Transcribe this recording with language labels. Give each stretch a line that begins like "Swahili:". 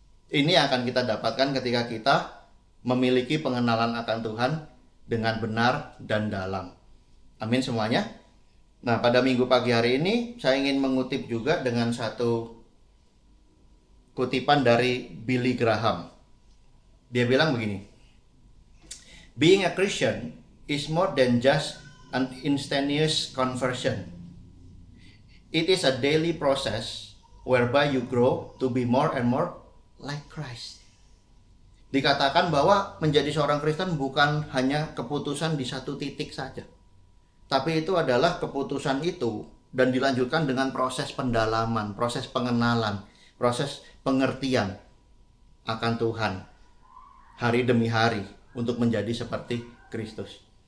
Indonesian: Ini yang akan kita dapatkan ketika kita memiliki pengenalan akan Tuhan dengan benar dan dalam. Amin semuanya. Nah, pada minggu pagi hari ini saya ingin mengutip juga dengan satu kutipan dari Billy Graham. Dia bilang begini,
English: being a Christian is more than just an instantaneous conversion. It is a daily process whereby you grow to be more and more like Christ.
Indonesian: Dikatakan bahwa menjadi seorang Kristen bukan hanya keputusan di satu titik saja. Tapi itu adalah keputusan itu dan dilanjutkan dengan proses pendalaman, proses pengenalan, proses pengertian akan Tuhan hari demi hari untuk menjadi seperti Kristus.